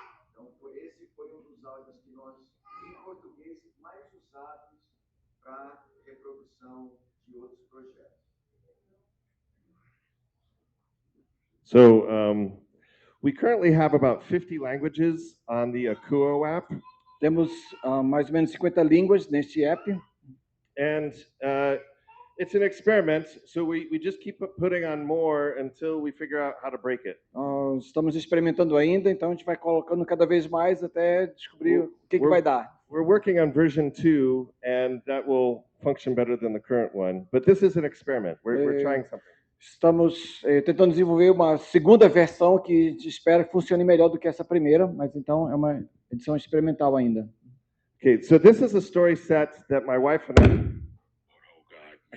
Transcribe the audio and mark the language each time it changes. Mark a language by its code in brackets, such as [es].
[pt] Então, esse foi um dos áudios que nós, em português, mais usados para reprodução de outros projetos. [en] So we currently have about 50 languages on the Akuo app, [pt] Temos mais ou menos 50 línguas neste app. [en] and it's an experiment. So we just keep putting on more until we figure out how to break it. [pt] Nós estamos experimentando ainda, então a gente vai colocando cada vez mais até descobrir o que vai dar. [en] We're working on version 2, and that will function better than the current one. But this is an experiment. We're trying something. [pt] Estamos tentando desenvolver uma segunda versão que a gente espera que funcione melhor do que essa primeira, mas então é uma edição experimental ainda. [en] Okay, so this is a story set that my wife and I.